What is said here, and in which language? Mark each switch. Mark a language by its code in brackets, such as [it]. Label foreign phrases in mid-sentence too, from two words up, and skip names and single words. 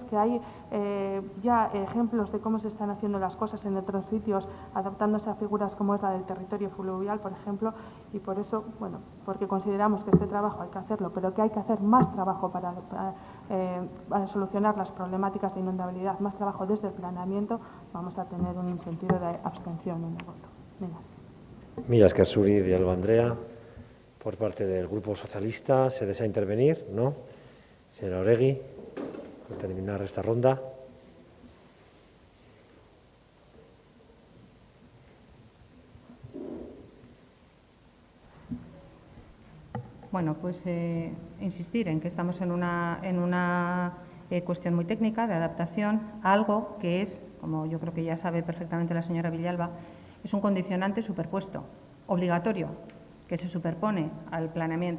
[es] que hay ya ejemplos de cómo se están haciendo las cosas en otros sitios, adaptándose a figuras como es la del territorio fluvial, por ejemplo, y por eso, porque consideramos que este trabajo hay que hacerlo, pero que hay que hacer más trabajo para solucionar las problemáticas de inundabilidad, más trabajo desde el planeamiento, vamos a tener un sentido de abstención en el voto. [eu] Mila esker zuri, Villalba Andrea. [es] Por parte del Grupo Socialista, ¿se desea intervenir? ¿No? Señora Oregi, para terminar esta ronda. Bueno, pues insistir en que estamos en una cuestión muy técnica de adaptación a algo que es, como yo creo que ya sabe perfectamente la señora Villalba, es un condicionante superpuesto, obligatorio, que se superpone al planeamiento.